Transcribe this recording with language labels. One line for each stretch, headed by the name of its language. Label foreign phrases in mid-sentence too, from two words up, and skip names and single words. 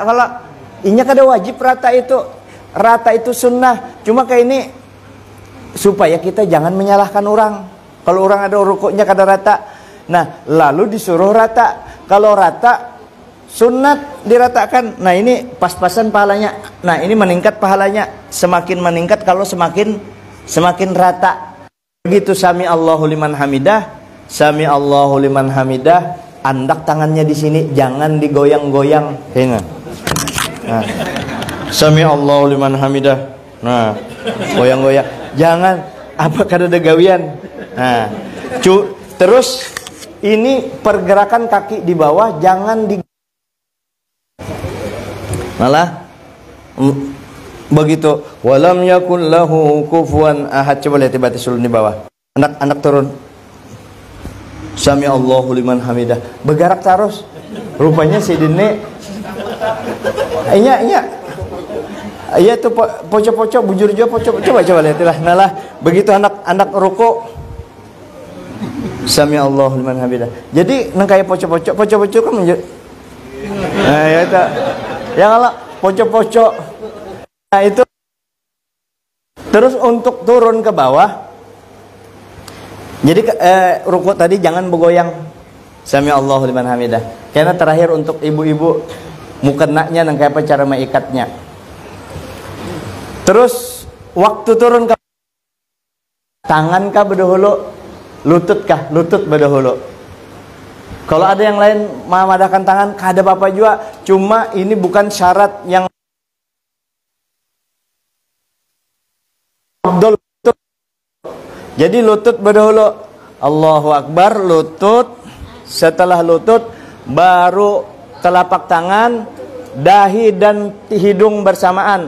Banjar: Kalau ini kada wajib rata itu. Rata itu sunnah. Cuma kayak ini supaya kita jangan menyalahkan orang. Kalau orang ada rukuknya kada rata. Nah, lalu disuruh rata. Kalau rata sunat diratakan. Nah, ini pas-pasan pahalanya. Nah, ini meningkat pahalanya. Semakin meningkat kalau semakin rata. Begitu
Arabic: سمع الله لمن حمده, سمع الله لمن حمده,
Banjar: andak tangannya di sini, jangan digoyang-goyang. Ingat. Nah,
Arabic: سمع الله لمن حمده.
Banjar: Nah, goyang-goyang. Jangan apa kada ada gawian. Nah, terus ini pergerakan kaki di bawah jangan di malah begitu.
Arabic: ولم يكن له كفوا أحد.
Banjar: Coba lihat batis dulu di bawah. Anak-anak turun.
Arabic: سمع الله لمن حمده.
Banjar: Bergerak terus. Rupanya si Dene. Iya tuh pocok-pocok bujur juga pocok. Coba lihatlah. Nalah begitu anak ruku.
Arabic: سمع الله لمن حمده.
Banjar: Jadi nang kayak pocok-pocok kan menjadi. Nah, ya itu. Yang ala pocok-pocok. Nah itu. Terus untuk turun ke bawah. Jadi ruku tadi jangan bergoyang.
Arabic: سمع الله لمن حمده.
Banjar: Karena terakhir untuk ibu-ibu mukennanya nang kayak apa cara mengikatnya. Terus waktu turun ke tangan kah berdahulu, lutut kah? Lutut berdahulu. Kalau ada yang lain memadahkan tangan, kada apa-apa juga. Cuma ini bukan syarat yang abdul lutut. Jadi lutut berdahulu.
Arabic: الله أكبر,
Banjar: lutut. Setelah lutut baru telapak tangan, dahi dan hidung bersamaan.